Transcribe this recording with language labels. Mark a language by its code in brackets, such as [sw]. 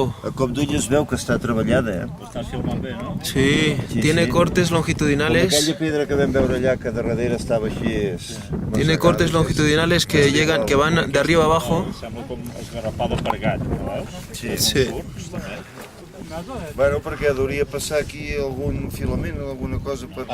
[ca] A cop d'ull es veu que està treballada, Estàs filmant bé, no? [es] Sí, tiene cortes [ca] Com [es] longitudinales. [ca] aquella pedra que vam veure allà que de darrere estava així... [es] Tiene cortes longitudinales que llegan, que van de arriba abajo. [ca] Sembla com esgarrapada per gat, no veus? Sí. Sí. Bueno, perquè hauria passar aquí algun filament, alguna cosa per polir-la.